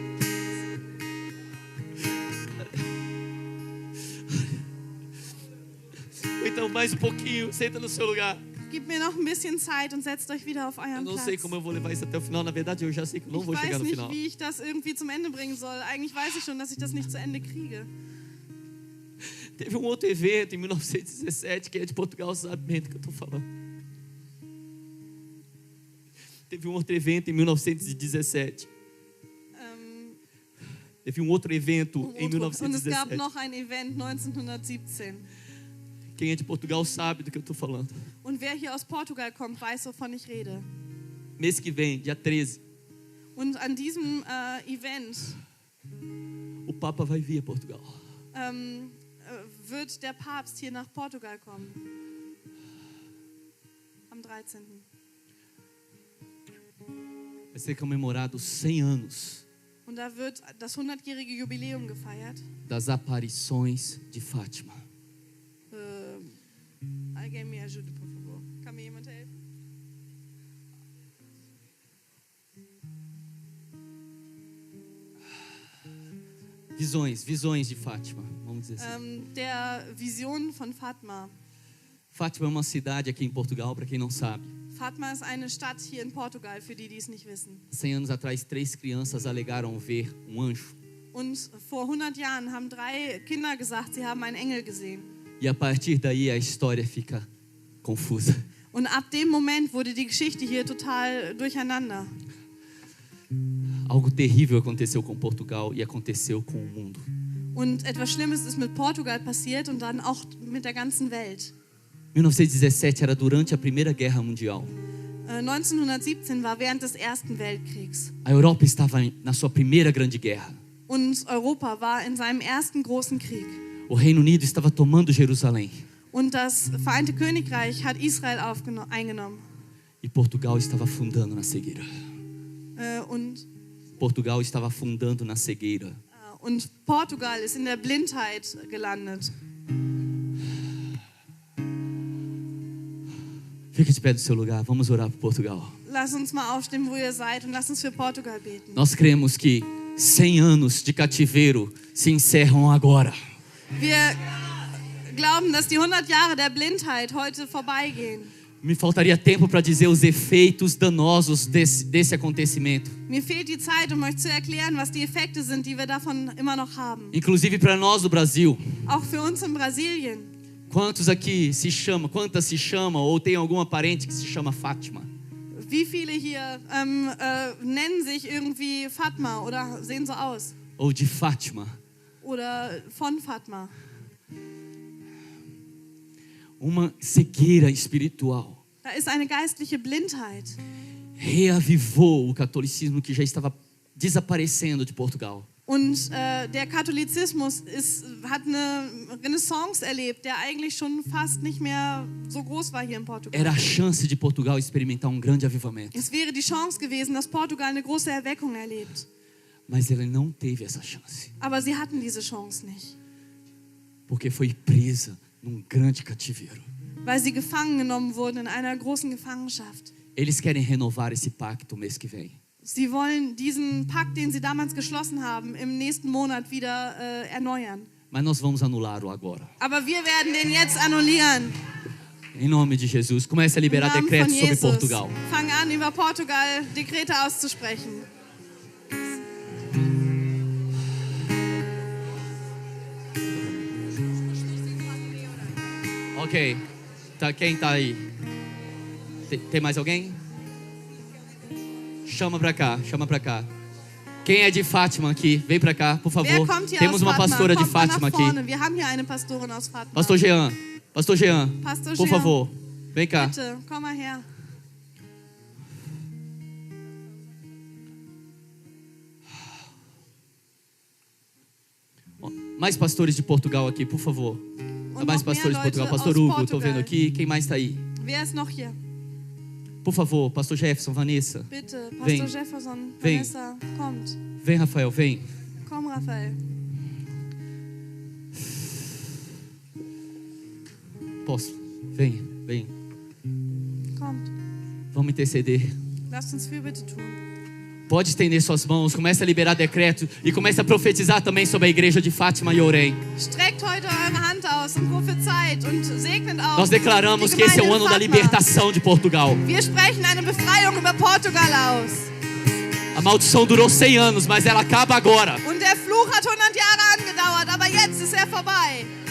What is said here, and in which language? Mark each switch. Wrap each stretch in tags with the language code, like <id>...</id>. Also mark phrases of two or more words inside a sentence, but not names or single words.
<pt>Então, mais um pouquinho, senta no seu lugar.</pt> <de>Gib mir noch ein bisschen Zeit und setzt euch wieder auf</de> <pt>Eu</pt> <de>euren</de> <pt>não sei</pt> <de>Platz.</de> <pt>como eu vou levar isso até o final. Na verdade, eu já sei que eu não</pt> <de>Ich</de> <pt>vou chegar</pt> <de>weiß</de> <pt>no</pt> <de>nicht,</de> <pt>final.</pt> <de>wie ich das irgendwie zum Ende bringen soll. Eigentlich weiß ich schon, dass ich das nicht zu Ende kriege.</de> <pt>Teve outro evento em 1917, quem é de Portugal sabe bem do que eu estou falando. Teve outro evento em 1917. Teve outro evento em</pt> <de>Und es gab</de> <pt>1917.</pt> <de>noch ein Event 1917.</de> <pt>Quem é de Portugal sabe do que eu estou falando.</pt> <de>Und wer hier aus Portugal kommt, weiß, wovon ich rede.</de> <pt>Mês que vem, dia 13,</pt> <de>Und an diesem Event</de> <pt>o Papa vai vir a Portugal.</pt> <de>Wird der Papst hier nach Portugal kommen. Am 13.</de> <pt>vai ser comemorado 100 anos</pt> <de>Und da wird das 100-jährige Jubiläum gefeiert.</de> <pt>das aparições de Fátima. Alguém me ajude, por favor.</pt> <de>Kann mir jemand helfen?</de> <pt>Visões de Fátima, vamos dizer assim.</pt> <de>Der Vision von Fatma.</de> <pt>Fátima é uma cidade aqui em Portugal, para quem não sabe.</pt> <de>Fatma ist eine Stadt hier in Portugal, für die, die es nicht wissen.</de> <pt>100 anos atrás, 3 crianças alegaram ver um anjo.</pt> <de>Und vor 100 Jahren haben 3 Kinder gesagt, sie haben einen Engel gesehen.</de> <pt>E a partir daí a história fica confusa.</pt> <de>Und ab dem Moment wurde die Geschichte hier total durcheinander.</de> <pt>Algo terrível aconteceu com Portugal e aconteceu com o mundo.</pt> <de>Und etwas Schlimmes ist mit Portugal passiert und dann auch mit der ganzen Welt.</de> <pt>1917 era durante a Primeira Guerra Mundial.</pt> <de>1917 war während des Ersten Weltkriegs.</de> <pt>A Europa estava na sua primeira grande guerra.</pt> <de>Und Europa war in seinem ersten großen Krieg.</de> <pt>O Reino Unido estava tomando Jerusalém.</pt> <de>Und das Vereinigte Königreich hat Israel eingenommen.</de> <pt>E Portugal estava afundando na cegueira.</pt> <de>Und</de> <pt>Portugal estava afundando na cegueira.</pt> <de>Portugal ist in der Blindheit gelandet.</de> <pt>Fique de pé do seu lugar, vamos orar por Portugal.</pt> <de>Lass uns mal aufstehen, wo ihr seid, und lass uns für Portugal beten.</de> <pt>Nós cremos que 100 anos de cativeiro se encerram agora.</pt> <de>Wir glauben, dass die 100 Jahre der Blindheit heute vorbeigehen.</de> <pt>Me faltaria tempo para dizer os efeitos danosos desse acontecimento.</pt> <de>Mir fehlt die Zeit, euch zu erklären, was die Effekte sind, die wir davon immer noch haben.</de> <pt>Inclusive para nós do Brasil.</pt> <de>Auch für uns in Brasilien.</de> <pt>Quantas se chamam ou tem alguma parente que se chama Fátima?</pt> <de>Wie viele hier nennen sich irgendwie Fatma oder sehen so aus?</de> <pt>Ou de Fátima?</pt> <de>Oder von Fatma.</de> <pt>Uma cegueira espiritual.</pt> <de>Da ist eine geistliche Blindheit.</de> <pt>Reavivou o catolicismo que já estava desaparecendo de Portugal.</pt> <de>Und der Katholizismus hat eine Renaissance erlebt, der eigentlich schon fast nicht mehr so groß war hier in Portugal.</de> <pt>Era a chance de Portugal experimentar grande avivamento.</pt> <de>Es wäre die Chance gewesen, dass Portugal eine große Erweckung erlebt.</de> <pt>Mas ele não teve essa chance.</pt> <de>Aber sie hatten diese Chance nicht.</de> <pt>Porque foi presa num grande cativeiro.</pt> <de>Weil sie gefangen genommen wurden in einer großen Gefangenschaft.</de> <pt>Eles querem renovar esse pacto mês que vem.</pt> <de>Sie wollen diesen Pakt, den sie damals geschlossen haben, im nächsten Monat wieder erneuern.</de> <pt>Mas nós vamos anulá-lo agora.</pt> <de>Aber wir werden den jetzt annullieren.</de> <pt>Em nome de Jesus, comece a liberar</pt> <de>Im Namen</de> <pt>decretos</pt> <de>von</de> <pt>sobre</pt> <de>Jesus.</de> <pt>Portugal.</pt> <de>Fang an, über Portugal Dekrete auszusprechen.</de> <pt>Ok. Quem tá aí? Tem mais alguém? Chama pra cá. Quem é de Fátima aqui? Vem pra cá, por favor.</pt> <de>Wer kommt hier</de> <pt>Temos</pt> <de>aus</de> <pt>uma</pt> <de>Fatma?</de> <pt>pastora de</pt> <de>Kommt mal</de> <pt>Fátima</pt> <de>nach</de> <pt>aqui.</pt> <de>vorne. Wir haben hier eine Pastorin aus Fatma.</de> <pt>Pastor Jean,</pt> <de>Pastor</de> <pt>por</pt> <de>Jean.</de> <pt>favor, vem cá.</pt> <de>Bitte, komm mal her.</de> <pt>Mais pastores de Portugal aqui, por favor.</pt> <de>Und</de> <pt>Mais</pt> <de>noch mehr</de> <pt>pastores de Portugal.</pt> <de>Leute</de> <pt>Pastor</pt> <de>aus</de> <pt>Hugo,</pt> <de>Portugal.</de> <pt>estou vendo aqui. Quem mais está aí?</pt> <de>Wer ist noch hier?</de> <pt>Por favor, Pastor Jefferson, Vanessa.</pt> <de>Bitte, Pastor</de> <pt>Vem.</pt> <de>Jefferson,</de> <pt>Vem.</pt> <de>Vanessa, kommt.</de> <pt>Vem, Rafael, vem.</pt> <de>Komm, Raphael.</de> <pt>Posso? Vem.</pt> <de>Kommt.</de> <pt>Vamos interceder.</pt> <de>Lasst uns Fürbitte tun.</de> <pt>Pode estender suas mãos, comece a liberar decretos e comece a profetizar também sobre a igreja de Fátima e Orem.</pt> <de>Streckt heute eure Hand aus und prophezeit und segnet auch.</de> <pt>Nós declaramos</pt> <de>die</de> <pt>que esse é o</pt> <de>Gemeinde</de> <pt>ano da</pt> <de>Fatma.</de> <pt>libertação de Portugal.</pt> <de>Wir sprechen eine Befreiung über Portugal aus.</de> <pt>A maldição durou 100 anos, mas ela acaba agora.</pt> <de>Und der Fluch hat 100 Jahre angedauert, aber jetzt ist er vorbei.</de>